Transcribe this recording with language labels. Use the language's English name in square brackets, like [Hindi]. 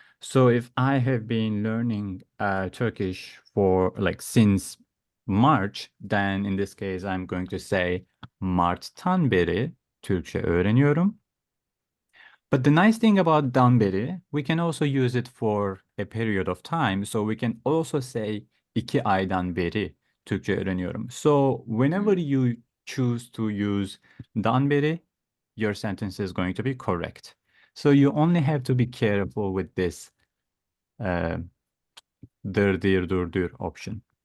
[English] So if I have been learning Turkish for like since March, then in this case I'm going to say [Turkish] Mart'tan beri Türkçe öğreniyorum. [English] But the nice thing about dan beri, we can also use it for a period of time. So we can also say [Turkish] 2 aydan beri Türkçe öğreniyorum. [English] So whenever you choose to use dan beri, your sentence is going to be correct. So you only have to be careful with this dir, dir, dur, dür option.